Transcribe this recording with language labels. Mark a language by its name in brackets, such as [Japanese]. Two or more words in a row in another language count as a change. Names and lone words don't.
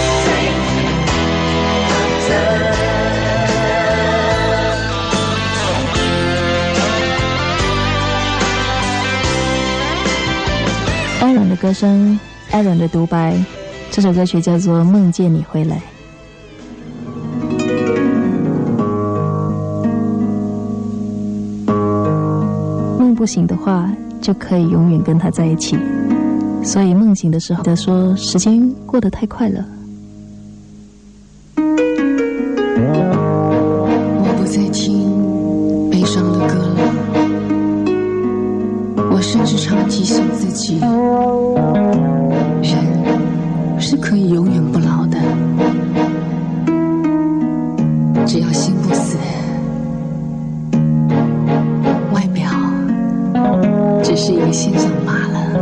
[Chinese] Aaron 的歌聲 ，Aaron 的獨白，這首歌曲叫做《夢見你回來》。夢不醒的話，就可以永遠跟他在一起。所以夢醒的時候，就說時間過得太快了。我不再聽悲傷的歌了，我甚至常提醒自己，人是可以永遠不老的，只要心不死，外表只是一個現象罷了。